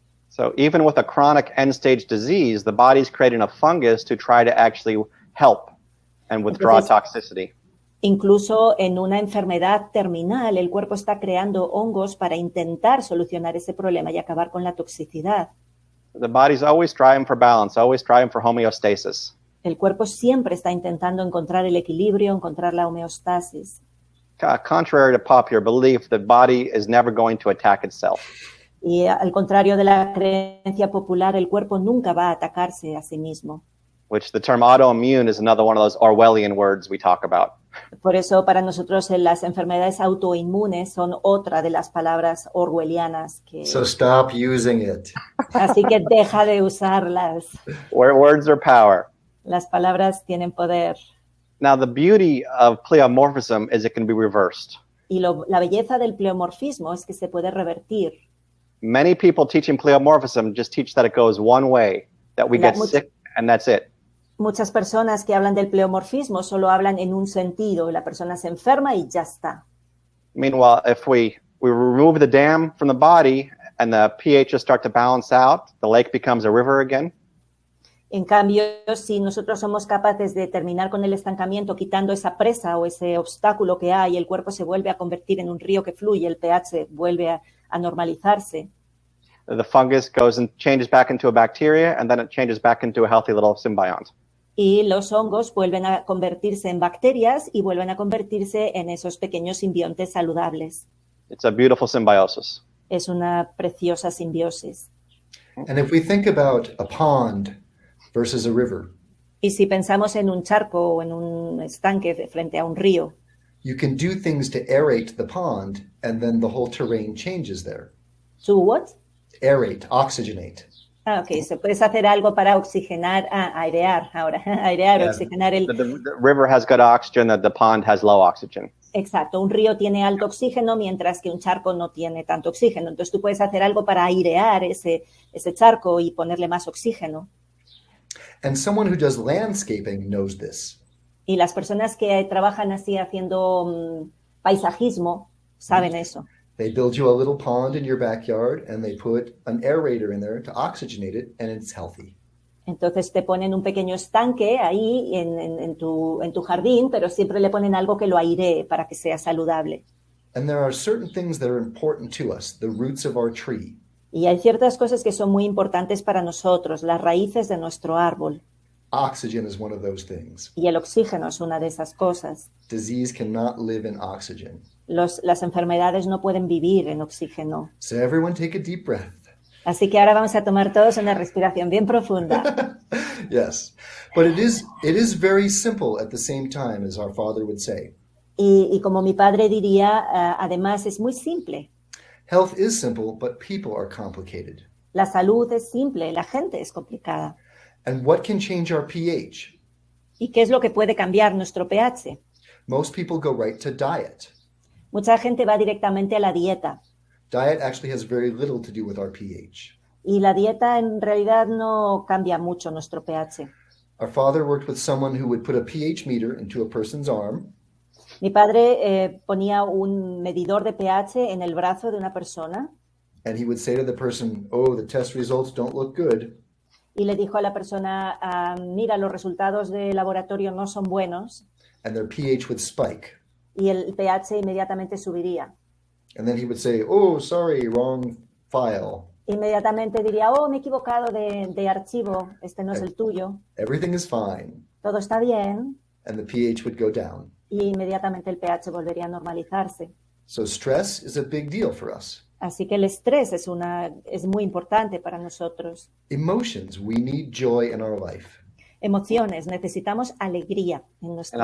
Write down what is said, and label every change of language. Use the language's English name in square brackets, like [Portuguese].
[English] So even with a chronic end-stage disease, the body's creating a fungus to try to actually help and withdraw toxicity. [Spanish] Incluso en una enfermedad terminal, el cuerpo está creando hongos para intentar solucionar ese problema y acabar con la toxicidad. [English] The body's always striving for balance, always striving for homeostasis. [Spanish] El cuerpo siempre está intentando encontrar el equilibrio, encontrar la homeostasis. [English] Contrary to popular belief, the body is never going to attack itself. [Spanish] Y al contrario de la creencia popular, el cuerpo nunca va a atacarse a sí mismo. [English] Which the term autoimmune is another one of those Orwellian words we talk about. [Spanish] Por eso para nosotros las enfermedades autoinmunes son otra de las palabras orwellianas que... [English] So stop using it. [Spanish] Así que deja de usarlas. [English] Where words are power. [Spanish] Las palabras tienen poder. [English] Now the beauty of pleomorphism is it can be reversed. [Spanish] Y la belleza del pleomorfismo es que se puede revertir. [English] Many people teaching pleomorphism just teach that it goes one way, that we get sick and that's it. [Spanish] Muchas personas que hablan del pleomorfismo solo hablan en un sentido, la persona se enferma y ya está. [English] Meanwhile, if we remove the dam from the body and the pHs start to balance out, the lake becomes a river again. [Spanish] En cambio, si nosotros somos capaces de terminar con el estancamiento, quitando esa presa o ese obstáculo que hay, el cuerpo se vuelve a convertir en un río que fluye, el pH vuelve a normalizarse. [English] The fungus goes and changes back into a bacteria, and then it changes back into a healthy little symbiont. [Spanish] Y los hongos vuelven a convertirse en bacterias y vuelven a convertirse en esos pequeños simbiontes saludables. [English] It's a beautiful symbiosis. [Spanish] Es una preciosa simbiosis. [English] And if we think about a pond versus a river, [Spanish] y si pensamos en un charco o en un estanque frente a un río, [English] you can do things to aerate the pond, and then the whole terrain changes there. To what? Aerate, oxygenate. Ah, ok. [Spanish] Se puedes hacer algo para oxigenar, airear ahora, airear, oxigenar el... [English] The river has good oxygen, the pond has low oxygen. [Spanish] Exacto, un río tiene alto oxígeno, mientras que un charco no tiene tanto oxígeno. Entonces tú puedes hacer algo para airear ese charco y ponerle más oxígeno. [English] And someone who does landscaping knows this. [Spanish] Y las personas que trabajan así haciendo paisajismo saben eso. [English] They build you a little pond in your backyard and they put an aerator in there to oxygenate it, and it's healthy. [Spanish] Entonces te ponen un pequeño estanque ahí en tu jardín, pero siempre le ponen algo que lo airee para que sea saludable. [English] And there are certain things that are important to us, the roots of our tree. [Spanish] Y hay ciertas cosas que son muy importantes para nosotros, las raíces de nuestro árbol. [English] Oxygen is one of those things. [Spanish] Y el oxígeno es una de esas cosas. [English] Disease cannot live in oxygen. [Spanish] Las enfermedades no pueden vivir en oxígeno. [English] So everyone take a deep breath. [Spanish] Así que ahora vamos a tomar todos una respiración bien profunda. [English] Yes, but it is very simple at the same time, as our father would say. [Spanish] Y como mi padre diría, además es muy simple. [English] Health is simple, but people are complicated. [Spanish] La salud es simple, la gente es complicada. [English] And what can change our pH? [Spanish] ¿Y qué es lo que puede cambiar nuestro pH? [English] Most people go right to diet. [Spanish] Mucha gente va directamente a la dieta. [English] Diet actually has very little to do with our pH. [Spanish] Y la dieta en realidad no cambia mucho nuestro pH. [English] Our father worked with someone who would put a pH meter into a person's arm. [Spanish] Mi padre ponía un medidor de pH en el brazo de una persona. [English] And he would say to the person, "Oh, the test results don't look good." [Spanish] Y le dijo a la persona, mira, los resultados de laboratorio no son buenos. [English] And their pH would spike. [Spanish] Y el pH inmediatamente subiría. [English] And then he would say, "Oh, sorry, wrong file." [Spanish] Inmediatamente diría, me he equivocado de archivo, este no es el tuyo. [English] Everything is fine. [Spanish] Todo está bien. [English] And the pH would go down. [Spanish] Y inmediatamente el pH volvería a normalizarse. [English] So stress is a big deal for us. [Spanish] Así que el estrés es muy importante para nosotros. [English] Emotions, we need joy in our life. [Spanish] Emociones, necesitamos alegría en nuestra